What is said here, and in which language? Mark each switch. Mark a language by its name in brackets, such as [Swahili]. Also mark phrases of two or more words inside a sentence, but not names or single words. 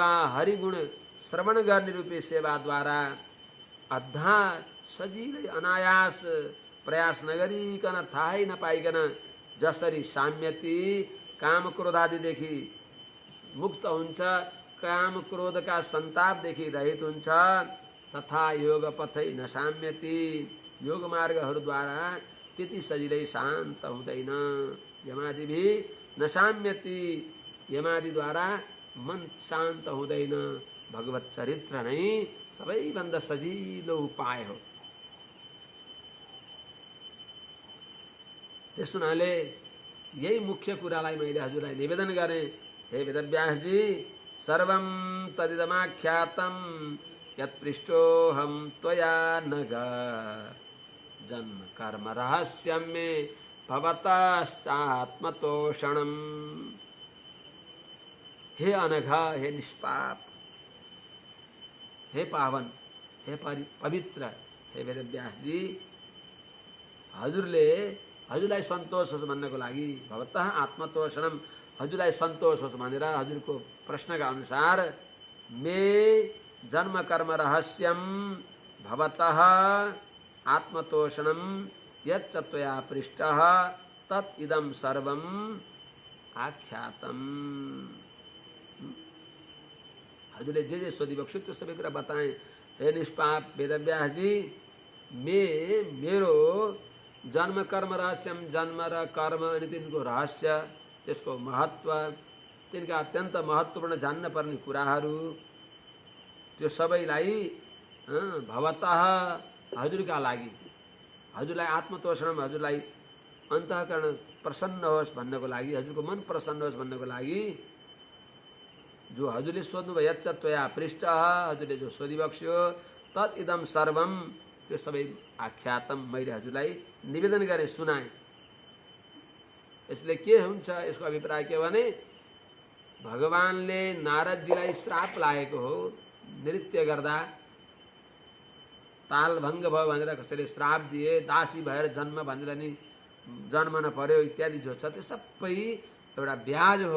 [Nepali] हरिगुण श्रवण गर्ने रूपी सेवाद्वारा अद्धा सजिलै अनायास प्रयास नगरिकन थाहै नपाइकन जसरी साम्यति काम क्रोधादिदेखि मुक्त हुन्छ, काम क्रोधका सन्तापदेखि रहित हुन्छ, [Sanskrit] तथा योग पथै न साम्यति [Nepali] योग मार्गहरूद्वारा त्यति सजिलै शान्त हुँदैन। [Sanskrit] यमादि भी न साम्यति, [Nepali] यमादि द्वारा मन शान्त हुँदैन। भगवत चरित्र नै सबैभन्दा सजिलो उपाय हो। त्यस हुनाले यही मुख्य कुरालाई मैले हजुरलाई निवेदन गरेँ। हे वेदव्यासजी, [Sanskrit] सर्वं तदिदमाख्यातं यत्पृष्टोऽहं त्वया नघ, जन्म कर्म रहस्यं मे भवतश्चात्मतोषणम्। [Nepali] हे अनघ, हे निष्पाप, हे पावन, हे पवित्र, हे वेदव्यासजी, हजुरलाई सन्तोष होस् भन्नको लागि, [Sanskrit] भवतः आत्मतोषणम, [Nepali] हजुरलाई सन्तोष होस् भनेर हजुरको प्रश्नका अनुसार [Sanskrit] मे जन्म कर्म रहस्यम भवतः आत्मतोषणम यच्च त्वया पृष्टः तत् इदं सर्वम आख्यातम। [Nepali] हजुरले जे सोधी बक्सु त्यो सबै कुरा बताएँ। हे निष्पाप वेदव्यासजी, मेरो [Sanskrit] जन्म कर्म रहस्यम, [Nepali] जन्म र कर्म अनि तिनको रहस्य, त्यसको महत्त्व, तिनका अत्यन्त महत्त्वपूर्ण जान्न पर्ने कुराहरू, त्यो सबैलाई भवतः हजुरका लागि, हजुरलाई आत्मतोषण, हजुरलाई अन्तःकरण प्रसन्न होस् भन्नको लागि, हजुरको मन प्रसन्न होस् भन्नको लागि, जो हजुरले सोध्नुभयो [Sanskrit] यच्च त्वया पृष्ठ, [Nepali] हजुरले जो सोधिबक्स्यो, [Sanskrit] तत् इदम सर्वम, [Nepali] त्यो सबै आख्यातम, मैले हजुरलाई निवेदन गरेँ, सुनाएँ। यसले के हुन्छ, यसको अभिप्राय के भने भगवानले नारदजीलाई श्राप लागेको हो। नृत्य गर्दा तालभङ्ग भयो भनेर कसैले श्राप दिए, दासी भएर जन्म भनेर नि जन्मन पर्यो इत्यादि जो छ, त्यो सबै एउटा ब्याज हो।